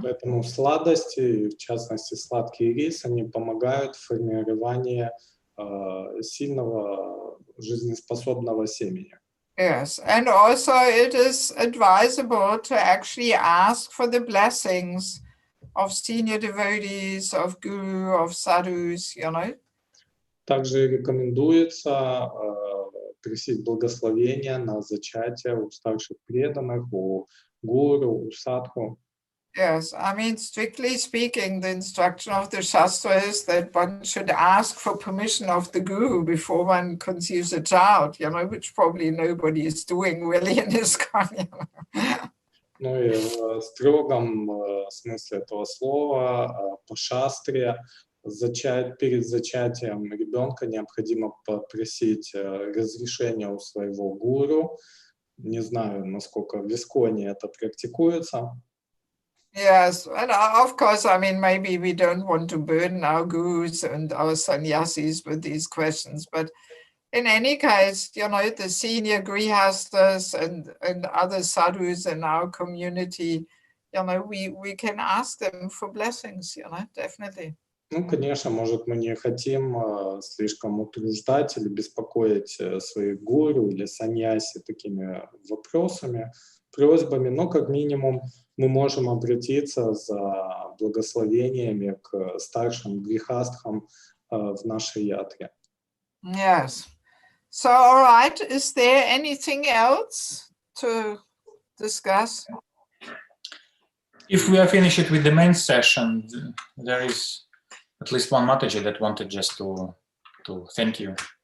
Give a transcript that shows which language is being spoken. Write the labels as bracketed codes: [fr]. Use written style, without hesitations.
[ru] Поэтому сладости, в частности сладкий рис, они помогают в формировании сильного жизнеспособного семени. [en] Yes, and also it is advisable to actually ask for the blessings of senior devotees, of guru, of sadhus, you know. [ru] Также рекомендуется просить благословения на зачатие у старших преданных, у гуру, у садху. [en] Yes, I mean, strictly speaking, the instruction of the Shastra is that one should ask for permission of the guru before one conceives a child, you know, which probably nobody is doing really in ISKCON. [ru] Ну и в строгом смысле этого слова по шастре перед зачатием ребенка необходимо попросить разрешения у своего гуру. Не знаю, насколько в ISKCON это практикуется. [en] Yes, and of course, I mean, maybe we don't want to burden our gurus and our sannyasis with these questions, but in any case, you know, the senior grihastas and other sadhus in our community, you know, we can ask them for blessings, you know, definitely. [ru] Ну, конечно, может, мы не хотим слишком утруждать или беспокоить своих гуру или саньяси такими вопросами, просьбами, но как минимум мы можем обратиться за благословениями к старшим грихастхам в нашей ятре. [en] Yes. So, all right, is there anything else to discuss? If we are finished with the main session, there is at least one Mataji that wanted just to thank you.